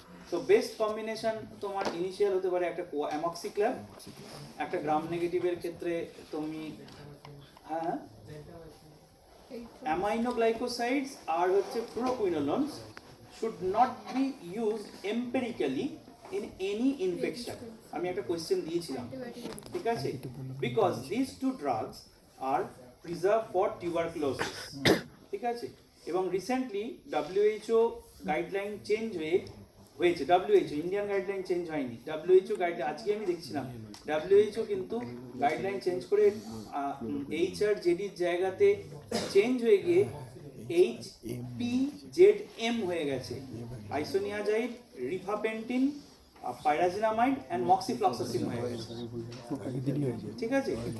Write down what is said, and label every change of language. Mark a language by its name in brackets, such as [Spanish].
[English] So best combination [Bangla] তোমার initial হতে পারে একটা অ্যামক্সিক্ল্যাব, একটা গ্রাম নেগেটিভের ক্ষেত্রে তুমি অ্যামাইনোগ্লাইকোসাইডস আর হচ্ছে fluoroquinolones [English] should not be used empirically in any infection. [Bangla] আমি একটা কোয়েশ্চেন দিয়েছিলাম, ঠিক আছে? [English] Because these two drugs are preserved for tuberculosis, [Bangla] ঠিক আছে? এবং রিসেন্টলি WHO গাইডলাইন চেঞ্জ হয়েছে, WHO ইন্ডিয়ান গাইডলাইন চেঞ্জ হয়নি, WHO গাইডলাইন আজকে আমি দেখছিলাম, WHO কিন্তু গাইডলাইন চেঞ্জ করে HRJDর জায়গাতে চেঞ্জ হয়ে গিয়ে HPZM হয়ে গেছে, আইসোনিয়াজাইড, রিফাপেন্টিন, পাইরাজিনামাইড এন্ড মক্সিফ্লক্সাসিন হয়ে গেছে, ঠিক আছে?